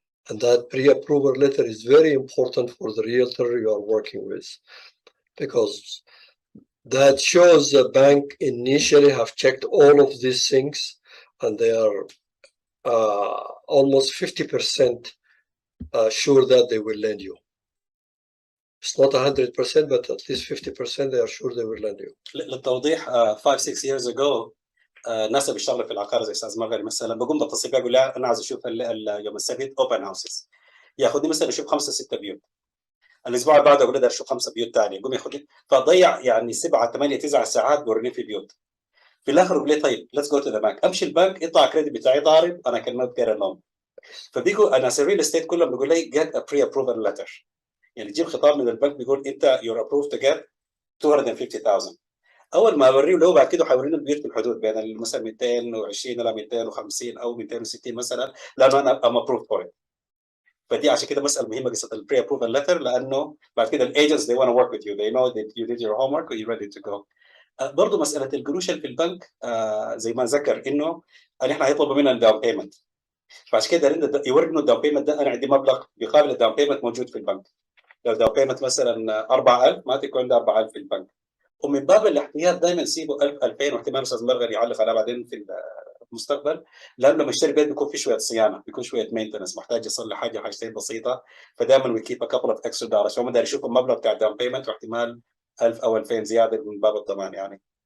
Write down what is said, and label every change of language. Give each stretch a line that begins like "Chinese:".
English: And that pre-approval letter is very important for the realtor you are working with, because that shows the bank initially have checked all of these things, and they are almost 50% sure that they will lend you. It's not 100%, but at least 50% they are sure they will lend you.
Arabic: للتوضيح
English: 5-6 years ago
Arabic: الناس اللي بيشتغلوا في العقار زي استاذ مغربي مثلا بقوم بتصل بيه اقول له انا عايز اشوف يوم السبت اوبن هاوسز، ياخذني مثلا اشوف 5-6 بيوت. الاسبوع اللي بعده اقول له اشوف 5 بيوت ثانيه، يقوم ياخذني فضيع يعني 7-8-9 ساعات بوريني في بيوت. في الاخر يقول لي طيب
English: let's go to the bank,
Arabic: امشي البنك يطلع كريدت بتاعي ضارب، انا كان نوت جيت لون. فبيجوا انا الريل استيت كلهم بيقول لي
English: get a pre approval letter,
Arabic: يعني تجيب خطاب من البنك بيقول انت
English: you're approve to get
Arabic: 250,000. اول ما اوريه له بعد كده حيورينا البيوت في الحدود بين مثلا 220 الى 250 او 260 مثلا، لانه انا
English: Am approve for it.
Arabic: فدي عشان كده مساله مهمه قصه البري ابروفال ليتر، لانه بعد كده الايجنتس
English: they want to work with you, they know that you did your homework and you're ready to go.
Arabic: برضه مساله القروش اللي في البنك زي ما ذكر انه احنا هيطلبوا منا الداون بيمنت، فعشان كده يورينا الداون بيمنت ده انا عندي مبلغ بيقابل الداون بيمنت موجود في البنك. لو الداون بيمنت مثلا 4000 ما تكون ده 4000 في البنك، ومن باب الاحتياط دائما سيبوا 1000-2000، واحتمال استاذ مرغر يعلق عليها بعدين في المستقبل، لانه لما يشتري بيت بيكون في شويه صيانه، بيكون شويه مينتنس، محتاج يصلح حاجه حاجتين بسيطه، فدائما
English: we keep a couple of extra dollars,
Arabic: فهم داير يشوفوا المبلغ بتاع الداون بيمنت واحتمال 1000 أو 2000 زياده من باب الضمان يعني.